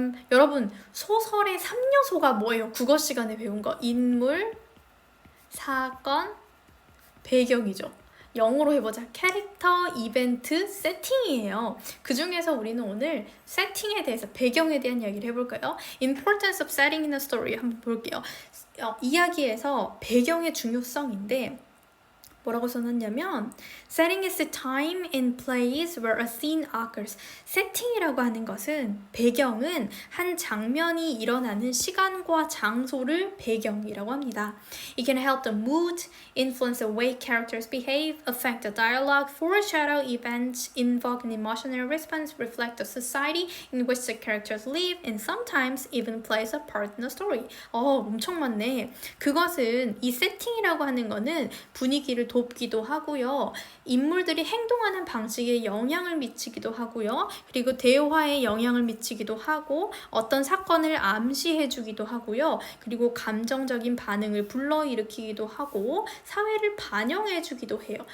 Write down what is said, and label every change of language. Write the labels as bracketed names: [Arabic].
[Korean] 여러분 소설의 3요소가 뭐예요? 국어 시간에 배운 거. 인물, 사건, 배경이죠. 영어로 해보자. 캐릭터, 이벤트, 세팅이에요. 그 중에서 우리는 오늘 세팅에 대해서, 배경에 대한 이야기를 해볼까요? [English] Importance of setting in a story [Korean] 한번 볼게요. 이야기에서 배경의 중요성인데 뭐라고 써놨냐면 [English] Setting is the time and place where a scene occurs. [Korean] 세팅이라고 하는 것은, 배경은 한 장면이 일어나는 시간과 장소를 배경이라고 합니다. [English] It can help the mood, influence the way characters behave, affect the dialogue, foreshadow events, invoke an emotional response, reflect the society in which the characters live, and sometimes even plays a part in the story. [Korean] 엄청 많네. 그것은, 이 세팅이라고 하는 거는 분위기를 돕기도 하고요. 인물들이 행동하는 방식에 영향을 미치기도 하고요. 그리고 대화에 영향을 미치기도 하고 어떤 사건을 암시해주기도 하고요. 그리고 감정적인 반응을 불러일으키기도 하고 사회를 반영해주기도 해요.